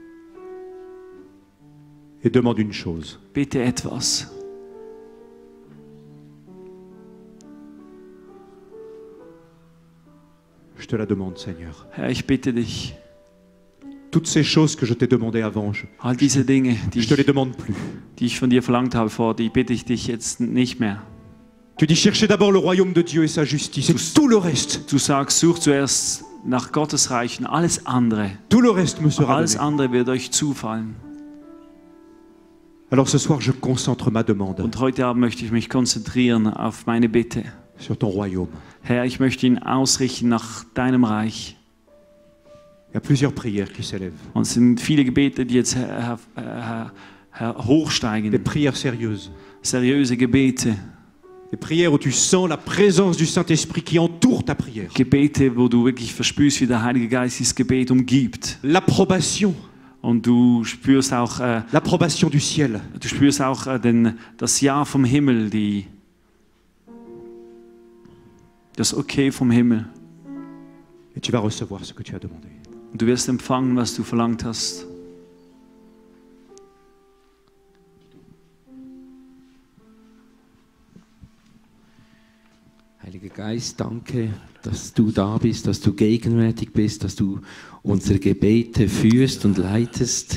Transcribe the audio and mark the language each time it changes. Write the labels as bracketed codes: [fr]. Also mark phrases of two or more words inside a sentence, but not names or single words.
[fr] Et demande une chose. [de] Bitte etwas. [fr] Je te la demande, Seigneur. [de] Herr, ich bitte dich, [fr] Toutes ces choses que je t'ai demandées avant, [de] all diese Dinge, [fr] je te les demande plus. [de] die ich von dir verlangt habe vor, die bitte ich dich jetzt nicht mehr. [fr] Tu dis cherchez d'abord le royaume de Dieu et sa justice. Et tout le reste, [de] Du sagst, such zuerst nach Gottes Reich und alles andere. [fr] tout le reste me sera [de] Alles [fr] donné. [de] andere wird euch zufallen. [fr] Alors ce soir, je concentre ma demande [de] Und heute Abend möchte ich mich konzentrieren auf meine Bitte. [fr] sur ton royaume. [de] Herr, ich möchte ihn ausrichten nach deinem Reich. [fr] Il y a plusieurs prières qui s'élèvent. [de] Und es sind viele Gebete, die jetzt [fr] Des [de] hochsteigen. [fr] prières sérieuses. [de] Seriöse Gebete. [fr] Des prières où tu sens la présence du Saint-Esprit qui entoure ta prière. [de] Gebete, wo du wirklich verspürst, wie der Heilige Geist dieses Gebet umgibt. [fr] L'approbation. [de] Und du spürst auch, [fr] L'approbation du ciel. [de] das Ja vom Himmel, das Okay vom Himmel. [fr] Et tu vas recevoir ce que tu as demandé. [de] Und du wirst empfangen, was du verlangt hast. Heiliger Geist, danke, dass du da bist, dass du gegenwärtig bist, dass du unsere Gebete führst und leitest.